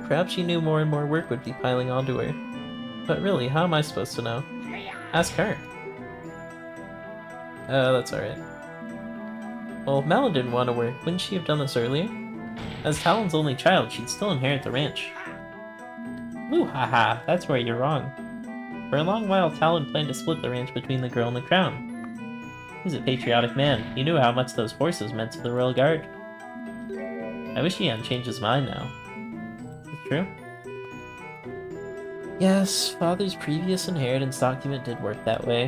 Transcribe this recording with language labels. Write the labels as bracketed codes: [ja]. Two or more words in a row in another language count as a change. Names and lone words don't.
[en] Perhaps she knew more and more work would be piling onto her. But really, how am I supposed to know? Ask her. That's alright. Well, if Malin didn't want to work, wouldn't she have done this earlier? As Talon's only child, she'd still inherit the ranch. Moo-ha-ha, that's where you're wrong. For a long while, Talon planned to split the ranch between the girl and the crown. He was a patriotic man. He knew how much those horses meant to the Royal Guard. I wish he hadn't changed his mind now. Is it true? Yes, father's previous inheritance document did work that way.